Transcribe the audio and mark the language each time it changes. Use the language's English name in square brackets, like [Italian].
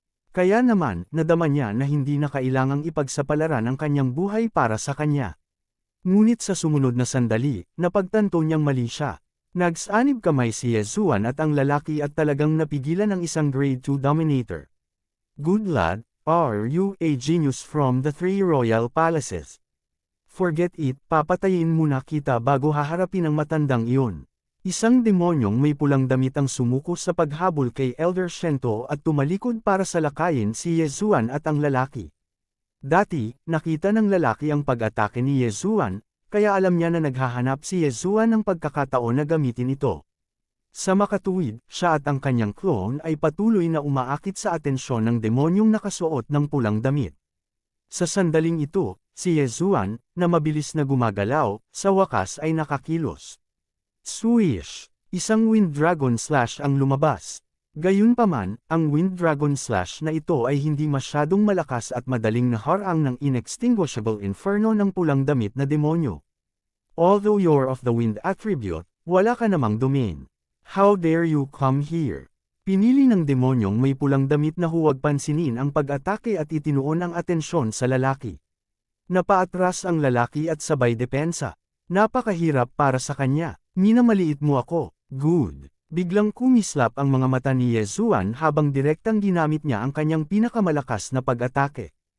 [Filipino] Kaya naman, nadama niya na hindi na kailangang ipagsapalaran ang kanyang buhay para sa kanya. Ngunit sa sumunod na sandali, napagtanto niyang mali siya. Nagsanib kamay si Yezuan at ang lalaki at talagang napigilan ang isang grade 2 Dominator. [English] Good lad, are you a genius from the 3 royal palaces? Forget it, [Filipino] papatayin muna kita bago haharapin ang matandang iyon. Isang demonyong may pulang damit ang sumuko sa paghabol kay Elder Shento at tumalikod para salakayin si Yezuan at ang lalaki. Dati, nakita ng lalaki ang pag-atake ni Yezuan, kaya alam niya na naghahanap si Yezuan ng pagkakataon na gamitin ito. Sa makatuwid, siya at ang kanyang clone ay patuloy na umaakit sa atensyon ng demonyong nakasuot ng pulang damit. Sa sandaling ito, si Yezuan, na mabilis na gumagalaw, sa wakas ay nakakilos. Swish! Isang Wind Dragon Slash ang lumabas. Gayunpaman, ang Wind Dragon Slash na ito ay hindi masyadong malakas at madaling naharang ng inextinguishable inferno ng pulang damit na demonyo. [English] Although you're of the wind attribute, [Filipino] wala ka namang [English] domain. How dare you come here? [Filipino] Pinili ng demonyong may pulang damit na huwag pansinin ang pag-atake at itinuon ang atensyon sa lalaki. Napaatras ang lalaki at sabay depensa. Napakahirap para sa kanya. Minamaliit mo ako. [English] Good. [Filipino] Biglang kumislap ang mga mata ni Yezuan habang direktang ginamit niya ang kanyang pinakamalakas na pag-atake.